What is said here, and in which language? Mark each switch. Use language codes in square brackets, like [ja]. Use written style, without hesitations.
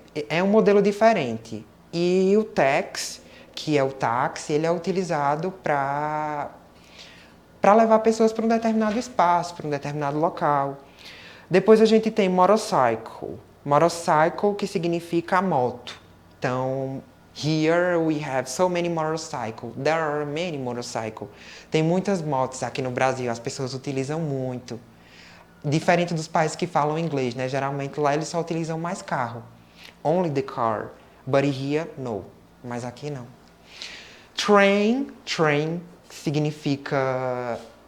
[pt] É um modelo diferente. E o taxi, que é o táxi, ele é utilizado para levar pessoas para um determinado espaço, para um determinado local. Depois a gente tem motorcycle. Motorcycle, que significa a moto. [en] Então, here we have so many motorcycles. There are many motorcycles. [pt] Tem muitas motos aqui no Brasil, as pessoas utilizam muito. Diferente dos países que falam inglês, né? Geralmente lá eles só utilizam mais carro. [en] Only the car. But here, no. [pt] Mas aqui não. Train, train significa...